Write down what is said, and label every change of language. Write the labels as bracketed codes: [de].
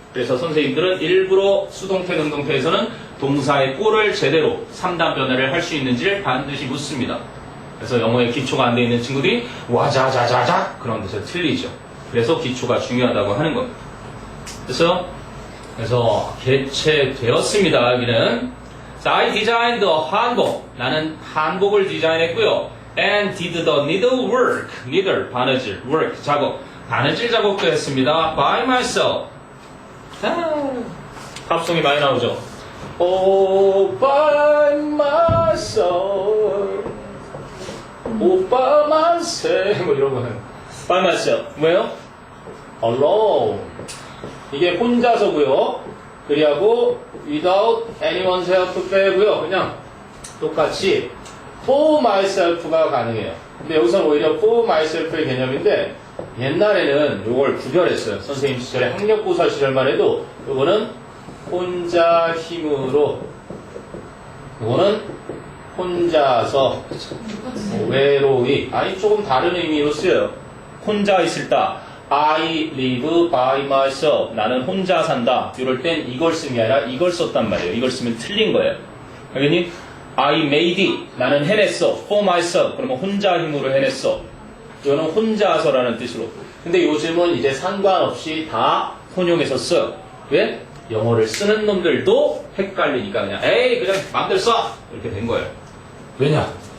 [ko] 그래서 선생님들은 일부러 수동태 능동태에서는 동사의 꼴을 제대로 3단 변화를 할 수 있는지를 반드시 묻습니다. 그래서 영어에 기초가 안 돼 있는 친구들이 와자자자자 그런 데서 틀리죠. 그래서 기초가 중요하다고 하는 겁니다. 그래서 개최되었습니다. [en] 여기는 I designed a 한복. [ko] 나는 한복을 디자인했고요. [en] And did the needlework. [ko] needle 바느질, work 작업, 바느질 작업도 했습니다. [en] By myself. [ko] 팝송이 많이 나오죠. [en] Oh, by myself. Oh, by myself. [ko] 뭐 이런 거는. [en] By myself. 뭐예요? Alone. [ko] 이게 혼자서고요. 그리하고 [en] without anyone's help [ko] 빼고요. 그냥 똑같이 for myself가 가능해요. 근데 여기서는 오히려 for myself의 개념인데 옛날에는 이걸 구별했어요. 선생님 시절에 학력고사 시절만 해도 이거는 혼자 힘으로. 이거는 혼자서 외로이. 아니 조금 다른 의미로 쓰여요. [en] 혼자 있을 때 I live by myself. [ko] 나는 혼자 산다. 이럴 땐 이걸 쓰는 게 아니라 이걸 썼단 말이에요. 이걸 쓰면 틀린 거예요. [en] 당연히 I made it. [ko] 나는 해냈어. For myself. 그러면 혼자 힘으로 해냈어. 이거는 혼자서라는 뜻으로. 근데 요즘은 이제 상관없이 다 혼용해서 써요. 왜? 영어를 쓰는 놈들도 헷갈리니까 그냥 에이 그냥 마음대로 써! 이렇게 된 거예요. 왜냐?